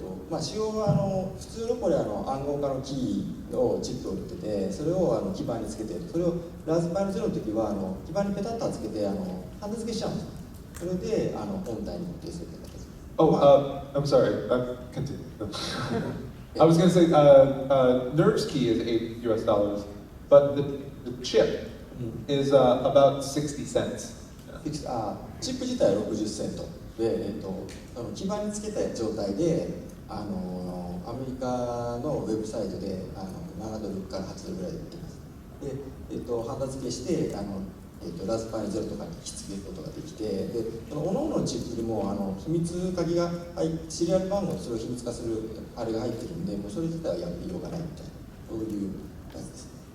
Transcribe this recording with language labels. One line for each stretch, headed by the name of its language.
Japanese: まず仕様は普通のこれ暗号化のキーのチップを売ってて、それを基板につけて、それをラズパイの0の時は基板にペタッとつけてハンダ付けしちゃうんです。それで本体に固定するって形です。
English: Oh, I'm sorry. Continue. I was going to say NERDS key is $8 US, but the chip is about 60 cents.
Japanese: チップ自体は60セントで、基板につけた状態でアメリカのウェブサイトで7ドルから8ドルぐらいで売ってます。で、ハンダ付けしてラズパイ0とかにひっつけることができて、で各々のチップにも秘密鍵がシリアル番号、それを秘密化するあれが入ってるんで、もうそれ自体はやりようがないみたいな、そういうやつですね。